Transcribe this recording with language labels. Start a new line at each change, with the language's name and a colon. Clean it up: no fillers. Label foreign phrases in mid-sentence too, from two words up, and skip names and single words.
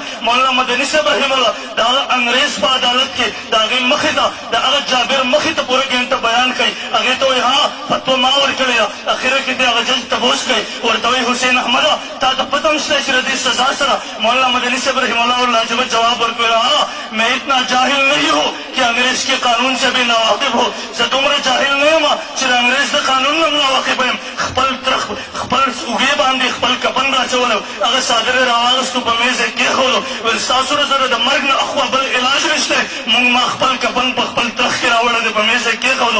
Pashto: مولانا مدني صاحب رحمه الله د هغه انګریز په عدالت کې د هغې مخې ته د هغه جابر مخې ته پوره ګنټه بیان کوي، هغې ته وایي ها فتوا ما ورکړې ده. اخره کې د هغه جج تپوس کوي، ورته وایي حسین احمده تا ته پته هم شته چې د دې سزا سره؟ مولانا مدني صاحب رحمه الله لاجواب جواب ورکوي
Urdu: ها میں اتنا جاہل نہیں ہوں کہ انګریز کے قانون سے بھی ناواقف ہو،
Pashto: زه دومره جاهل نه یم چې د انګریز د قانون نه ناواقفه یم. خپل اوږې باندې خپل کفن راچولی، هغه څادر یې راواغېستو، په میز یې کېښودو، ویل ستاسو سره د مرګ نه اخوا بل علاج نشته. مونږ ما خپل کفن په خپل ترخ کې راوړی دی، په میز یې کېښودو.